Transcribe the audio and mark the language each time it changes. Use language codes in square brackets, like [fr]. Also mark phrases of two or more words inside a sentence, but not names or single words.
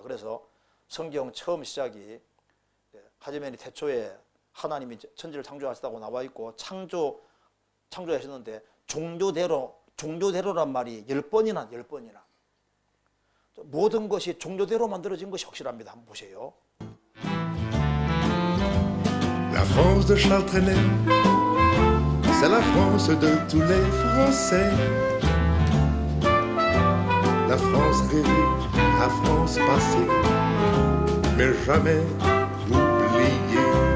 [ko] 그래서 성경 처음 시작이 하지만이 태초에 하나님이 천지를 창조하셨다고 나와 있고 창조하셨는데 종조대로란 말이 10번이나 모든 것이 종조대로 만들어진 것이 확실합니다. 한번 보세요. [fr] La France de Charles Trenet, c'est la France de tous les Français. La France rêvée, la France passée, mais jamais oubliée.